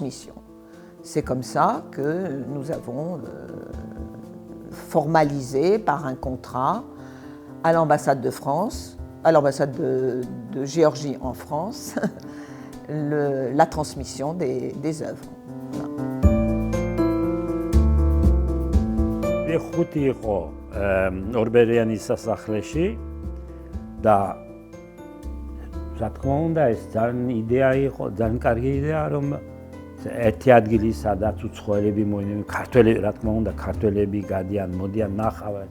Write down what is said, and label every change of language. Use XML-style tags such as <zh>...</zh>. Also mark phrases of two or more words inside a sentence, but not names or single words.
<fr>» C'est comme ça que nous avons formalisé par un contrat à l'ambassade de France, à l'ambassade de Géorgie en France, la transmission des œuvres.</fr> <ka>ხუთი იყო ორბერიანის სასახლეში და რა თქმა უნდა ეს ძალიან იდეა იყო, ძალიან კარგი იდეა რომ ერთი ადგილი სადაც უცხოელები მოიყვნენ, ქართველები რა თქმა უნდა ქართველები გადიან, მოდიან ნახავენ.</ka>